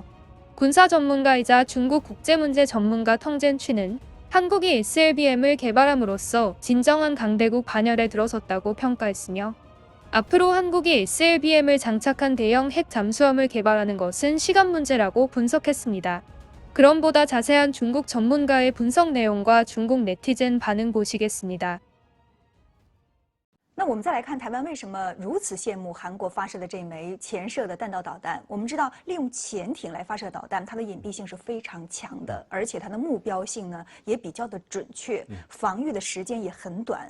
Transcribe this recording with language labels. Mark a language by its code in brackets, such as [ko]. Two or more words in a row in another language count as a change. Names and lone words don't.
[ko] 군사 전문가이자 중국 국제문제 전문가 텅젠취는 한국이 SLBM을 개발함으로써 진정한 강대국 반열에 들어섰다고 평가했으며 앞으로 한국이 SLBM을 장착한 대형 핵 잠수함을 개발하는 것은 시간 문제라고 분석했습니다. 그럼 보다 자세한 중국 전문가의 분석 내용과 중국 네티즌 반응 보시겠습니다. [zh] 那我们再来看台湾为什么如此羡慕韩国发射的这枚潜射的弹道导弹。我们知道，利用潜艇来发射导弹，它的隐蔽性是非常强的，而且它的目标性呢也比较的准确，防御的时间也很短。